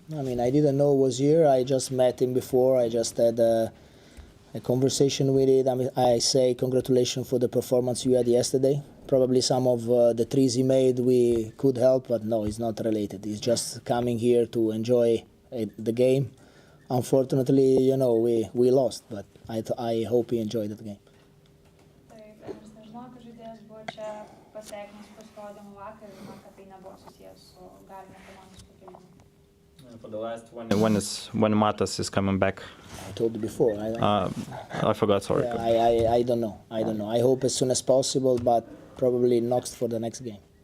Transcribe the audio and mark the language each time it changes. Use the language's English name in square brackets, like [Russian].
[English] I mean, I didn't know he was here. I just met him before. I just had a conversation with it. I mean, I say congratulations for the performance you had yesterday. Probably some of the threes he made we could help, but no, it's not related. He's just coming here to enjoy the game. Unfortunately, you know, we lost, but I hope he enjoyed the game. [Lithuanian] Taip, aš nežinau, kad žaidėjas buvo čia pasveikinus pasirodymą vakar ir man, kad tai nebuvo susijęs su galimu komandos papildymu. [English] For the last one, when Matas is coming back. I told you before. I forgot, sorry. Yeah, I don't know. I hope as soon as possible, but probably not for the next game.